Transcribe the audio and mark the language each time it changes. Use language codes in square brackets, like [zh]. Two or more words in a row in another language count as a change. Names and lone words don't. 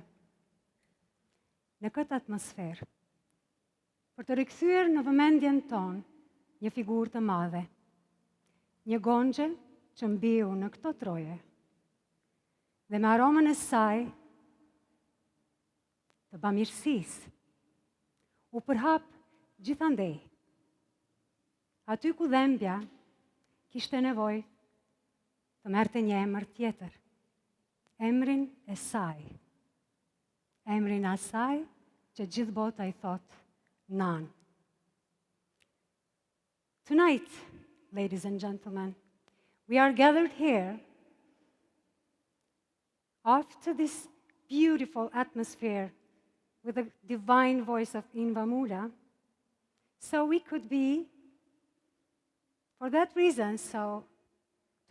[sq] Në këtë atmosferë, për të rikthyer në vëmendjen tonë një figurë të madhe, një gonxhe që mbiu në këto troje, dhe me aromën e saj të bamirësisë, u përhap gjithandej. Aty ku dhembja kishte nevojë të merrte një emër tjetër, emrin e saj. Emrin asaj që gjithë bota i thot Nan. [en] Tonight, ladies and gentlemen, we are gathered here after this beautiful atmosphere with the divine voice of Inva Mula, so we could be, for that reason, so to